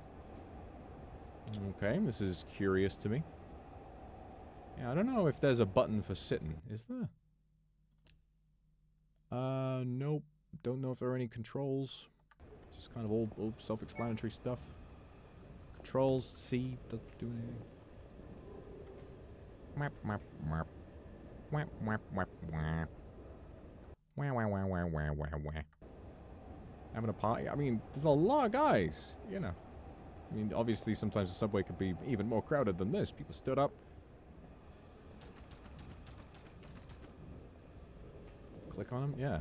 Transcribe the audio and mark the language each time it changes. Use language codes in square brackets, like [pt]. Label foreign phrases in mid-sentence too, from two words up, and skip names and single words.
[en] Okay, this is curious to me. Yeah, I don't know if there's a button for sitting. Is there? Nope. Don't know if there are any controls. Just kind of old self-explanatory stuff. Controls, C, doesn't do anything. Map, map, map. Wap, wap, wap, wap. Wah, wah, wah, wah, wah, wah, wah. Having a party? I mean, there's a lot of guys, you know. I mean, obviously sometimes the subway could be even more crowded than this. People stood up. Click on him? Yeah.